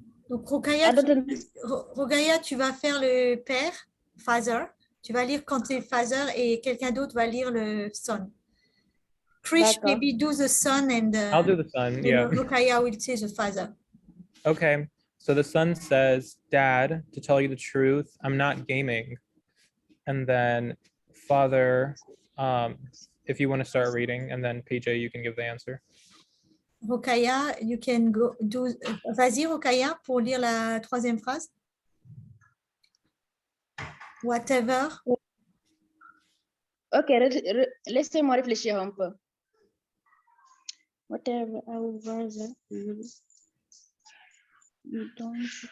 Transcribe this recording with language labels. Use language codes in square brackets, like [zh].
[fr] Donc, Rogaya, tu vas faire le père, father. Tu vas lire quand c'est father et quelqu'un d'autre va lire le son. [en] Krish, maybe do the son and I'll do the son, yeah. Rogaya will say the father. Okay, so the son says, Dad, to tell you the truth, I'm not gaming. And then father, if you want to start reading, and then PJ, you can give the answer. Rokaya, you can go do. [fr] Vas-y, Rokaya, pour lire la troisième phrase. [en] Whatever. [fr] Ok, laissez-moi réfléchir un peu. [en] Whatever I would rather you don't